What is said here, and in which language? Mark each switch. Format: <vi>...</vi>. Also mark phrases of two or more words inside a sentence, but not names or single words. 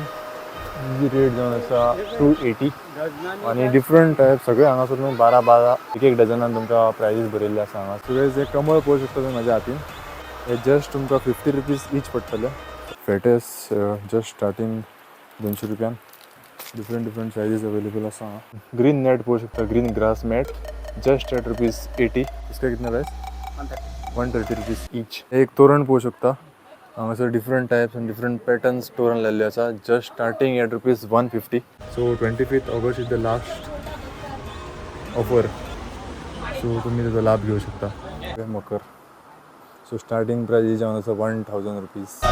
<kok>रेट जावन आसा 280 आणि</kok> <en>different type</en> <kok>सगळे हांगासर न्हू 12 एक एक डझनान तुमकां प्रायजीस बरयल्ले आसा हांगा. सगळे जे कमळ पळोवंक शकता तुम्ही म्हाज्या हातीन. हे जस्ट तुमकां 50</kok> <en>rupees each</en> <kok>पडटले.</kok> <en>fetes just starting 200 रुपयान. different different sizes available</en> <kok>आसा हांगा.</kok> <en>green net</en> <kok>पळोवंक शकता,</kok> <en>green grass mat just at ₹80.</en> <hi>इसका कितना प्राइस? 130</hi> <en>rupees each.</en> <kok>एक तोरण पळोवंक शकता हांगासर</kok> <en>different types</en> <kok>आनी</kok> <en>different patterns</en> <kok>तोरण लायल्ले आसा</kok> <en>just starting at</en> <kok>₹150.</kok> <en>So 25 August is the last offer.</en> <mr>सो तुम्ही त्याचा लाभ घेऊ शकता.</mr> <kok>मकर. सो</kok> <en>starting price</en> <kok>जावन आसा 1000 रुपीज.</kok>